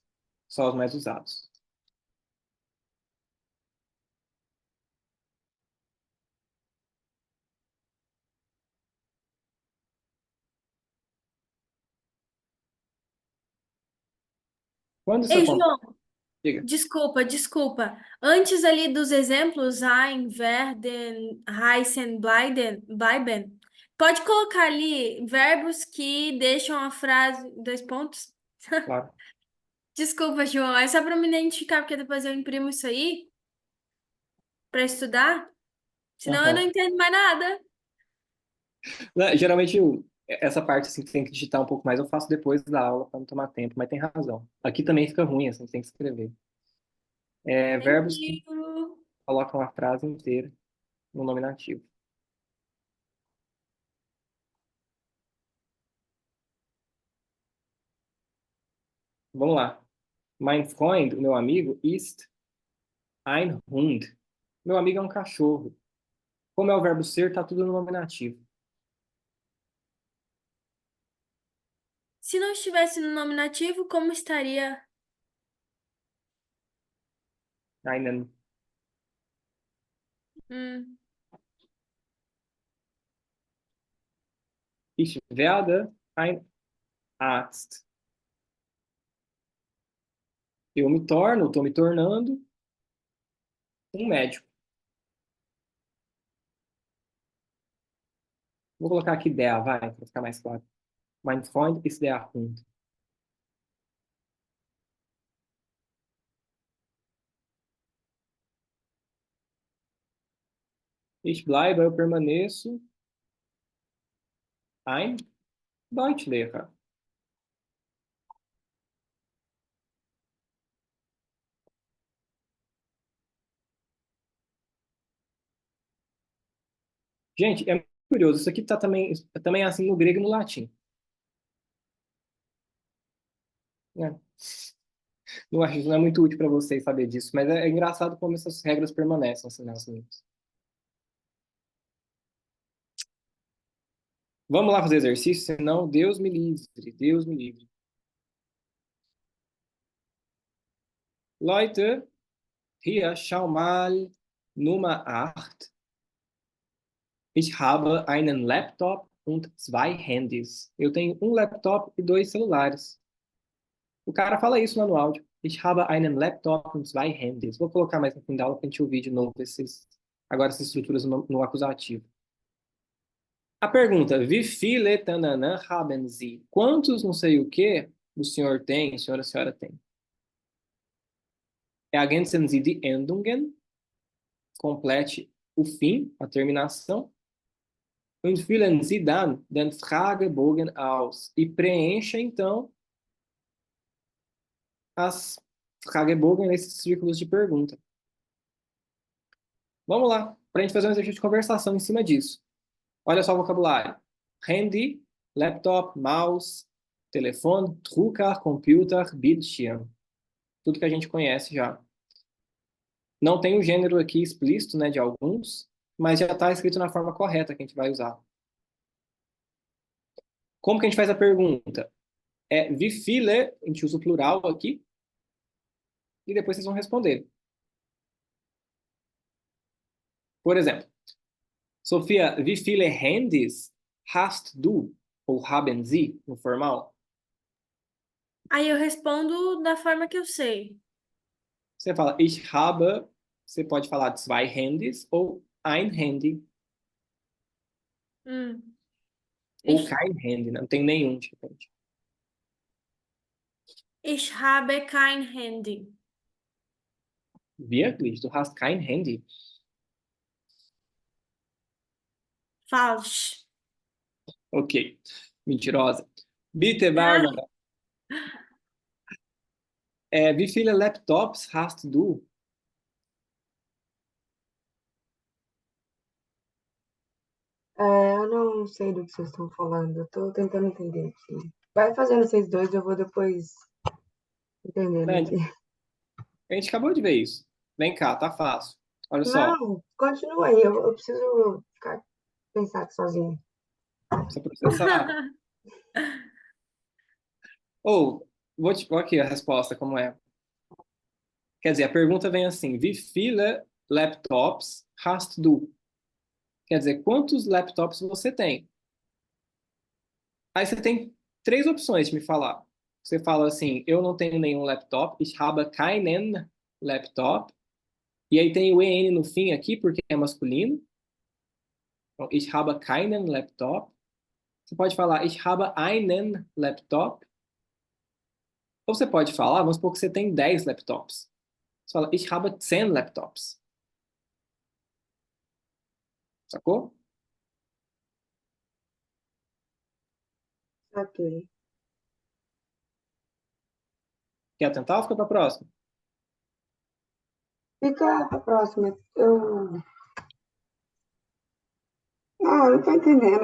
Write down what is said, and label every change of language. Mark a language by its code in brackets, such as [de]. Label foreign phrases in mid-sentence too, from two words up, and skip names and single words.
[pt] Só os mais usados. Quando isso Ei, acontece? João, Diga. desculpa. Antes ali dos exemplos, [de] ein, werden, heißen, bleiben, [pt] pode colocar ali verbos que deixam a frase, dois pontos? Claro. Desculpa, João, é só para me identificar, porque depois eu imprimo isso aí para estudar, senão eu não Aham. entendo mais nada. Né, geralmente, essa parte assim, que tem que digitar um pouco mais, eu faço depois da aula para não tomar tempo, mas tem razão. Aqui também fica ruim, assim, tem que escrever. [en] Thank [pt] Verbos que [en] you. [pt] colocam a frase inteira no nominativo. Vamos lá. [de] Mein Freund, [pt] o meu amigo, [de] ist ein Hund. [pt] Meu amigo é um cachorro. Como é o verbo ser, tá tudo no nominativo. Se não estivesse no nominativo, como estaria? [de] Einen. Hum. Ich werde ein Arzt. [pt] Eu me torno, estou me tornando um médico. Vou colocar aqui der, vai, para ficar mais claro. [de] Mein Freund ist der Hund. Ich bleibe, [pt] eu permaneço. [de] Ein Deutschlehrer. [pt] Gente, é muito curioso. Isso aqui tá também é assim no grego e no latim. Né? Não é muito útil para vocês saber disso, mas é engraçado como essas regras permanecem assim, nas línguas. Vamos lá fazer exercício, senão Deus me livre, Deus me livre. [de] Leute, hier, schau mal, Nummer 8. Ich habe einen Laptop und zwei Handys. [pt] Eu tenho um laptop e dois celulares. O cara fala isso lá no áudio. [de] Ich habe einen Laptop und zwei Handys. [pt] Vou colocar mais no fim da aula para a gente ouvir de novo agora essas estruturas no acusativo. A pergunta, [de] wie viele tanana haben Sie? [pt] Quantos não sei o que o senhor tem, a senhora tem? [de] Ergänzen Sie die Endungen. [pt] Complete o fim, a terminação. [de] Und füllen Sie dann den Fragebogen aus. [pt] E preencha, então, as Fragebogen, esses círculos de pergunta. Vamos lá, para a gente fazer um exercício de conversação em cima disso. Olha só o vocabulário. [de] Handy, laptop, mouse, telefone, Drucker, computer, Bildschirm. [pt] Tudo que a gente conhece já. Não tem o gênero aqui explícito, né, de alguns, mas já está escrito na forma correta que a gente vai usar. Como que a gente faz a pergunta? [de] Wie viele, [pt] a gente usa o plural aqui, e depois vocês vão responder. Por exemplo, Sofia, [de] wie viele Handys hast du? Ou haben Sie, [pt] no formal? Aí eu respondo da forma que eu sei. Você fala, [de] ich habe, [pt] você pode falar [de] zwei Handys [pt] ou [de] ein Handy, Hum. [pt] ou [de] Ich, kein Handy, [pt] né? Não tem nenhum, de repente. [de] ich habe kein Handy. Wirklich? Du hast kein Handy? Falsch. [pt] Ok. Mentirosa. Bitte, Ah, Bárbara. [de] Wie viele Laptops hast du? [pt] Eu não sei do que vocês estão falando. Eu tô tentando entender aqui. Vai fazendo vocês dois, eu vou depois entendendo Né? aqui. A gente acabou de ver isso. Vem cá, tá fácil. Olha só. Não, continua aí. Eu preciso pensar aqui sozinho. Precisa processar. Ou, vou aqui a resposta, como é. Quer dizer, a pergunta vem assim: [de] Wie viele Laptops hast du? [pt] Quer dizer, quantos laptops você tem? Aí você tem três opções de me falar. Você fala assim: eu não tenho nenhum laptop, [de] ich habe keinen Laptop. [pt] E aí tem o EN no fim aqui, porque é masculino. Então, [de] ich habe keinen Laptop. [pt] Você pode falar [de] ich habe einen Laptop. [pt] Ou você pode falar, vamos supor que você tem 10 laptops. Você fala [de] ich habe 10 Laptops. [pt] Sacou? Ok. Quer tentar ou fica para próxima? Fica pra próxima. Não, não tô entendendo.